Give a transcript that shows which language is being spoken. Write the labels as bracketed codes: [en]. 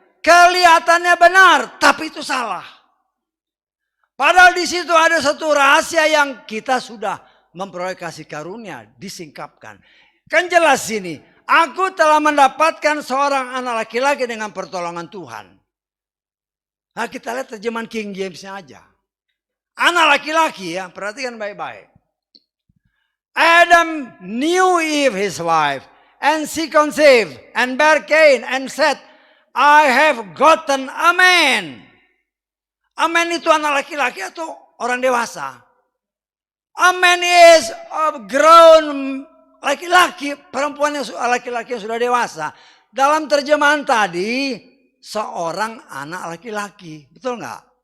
[id] Kelihatannya benar, tapi itu salah. Padahal di situ ada satu rahasia yang kita sudah memperoleh kasih karunia, disingkapkan. Kan jelas ini, aku telah mendapatkan seorang anak laki-laki dengan pertolongan Tuhan. Nah kita lihat terjemahan King James-nya aja. Anak laki-laki ya, perhatikan baik-baik. [en] Adam knew Eve his wife, and she conceived and bare Cain and said, I have gotten a man. [id] Amen itu anak laki-laki atau orang dewasa? [en] Amen is a grown [id] laki-laki, perempuan yang laki-laki yang sudah dewasa. Dalam terjemahan tadi, seorang anak laki-laki, betul nggak?